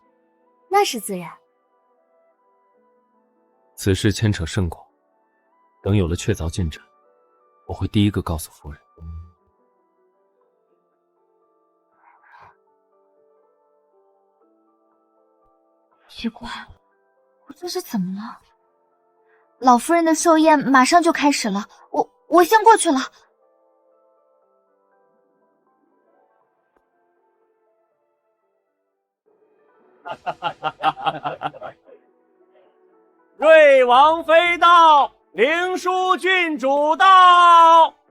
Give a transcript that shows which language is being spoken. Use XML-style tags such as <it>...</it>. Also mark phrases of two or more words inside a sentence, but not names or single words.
<zh>那是自然。此事牽扯甚廣，等有了確鑿進展，我會第一個告訴夫人。奇怪，我這是怎麼了？老夫人的壽宴馬上就開始了，我先過去了。瑞王妃到，灵樞郡主到。</zh>